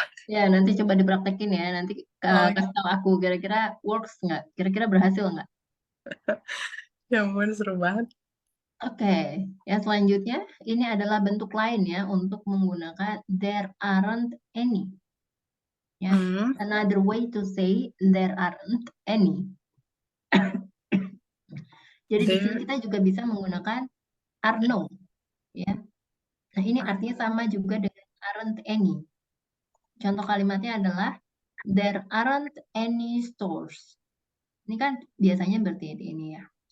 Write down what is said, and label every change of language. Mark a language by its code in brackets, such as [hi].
[id] Ya, nanti coba dipraktekin ya. Nanti Oh, kasih tahu aku kira-kira works nggak? Kira-kira berhasil nggak? ya ampun, seru banget. Oke, yang selanjutnya ini adalah bentuk lain ya untuk menggunakan [en] there aren't any. Ya, another way to say there aren't any. [id] Jadi di sini kita juga bisa menggunakan are no, ya. Nah, ini artinya sama juga dengan aren't any. Contoh kalimatnya adalah [en] there aren't any stores. [id] Ini kan biasanya berarti ini ya.